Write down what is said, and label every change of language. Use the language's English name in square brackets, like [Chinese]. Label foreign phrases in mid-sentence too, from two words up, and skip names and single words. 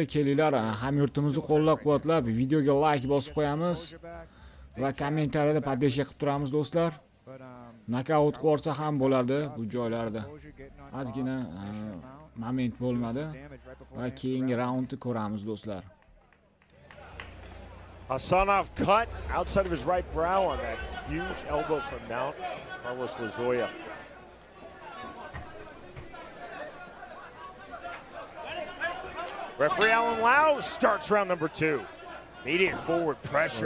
[Uzbek] Kelinglar, hamyurtimizni qo'llab-quvvatlab, videoga like bosib qo'yamiz va kommentariyada poddesh qilib turamiz do'stlar. Knockout qilsa ham bo'ladi bu joylarda. Ozgina moment bo'lmadi va keyingi raundni ko'ramiz do'stlar. [English] Khasanov cut outside of his right brow on that huge elbow from Mount Carlos Lozoya. Referee Alan Lau starts round number 2. Immediate forward pressure.